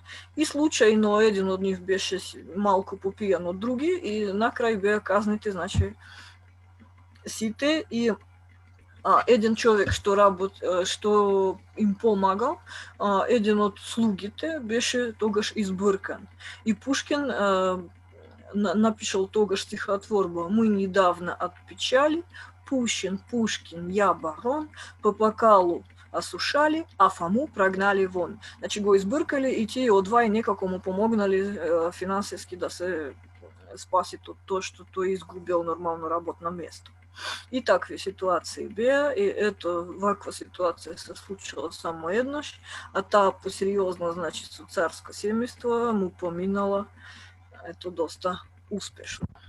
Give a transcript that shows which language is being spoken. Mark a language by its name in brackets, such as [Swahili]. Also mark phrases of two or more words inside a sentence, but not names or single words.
[Macedonian] И случајно еден од нив беше малку попијан од други и на крај беа казнети, значи, сите, и еден човек што им помагал, еден од слугите беше тогаш избркан. И Пушкин напишал тогаш стихотворба [Russian] «Мы недавно от печали, Пушкин, я барон, по бокалу осушали, а Фому прогнали вон». [Macedonian] Значи го избркали и тие одвај некако му помогнали финансиски да се спаси тоа што тој изгубил нормално работно место. И такви ситуации беа, и ето ваква ситуација се случила само еднаш, а таа посериозно, значи, со царско семејство му поминала ето доста успешно.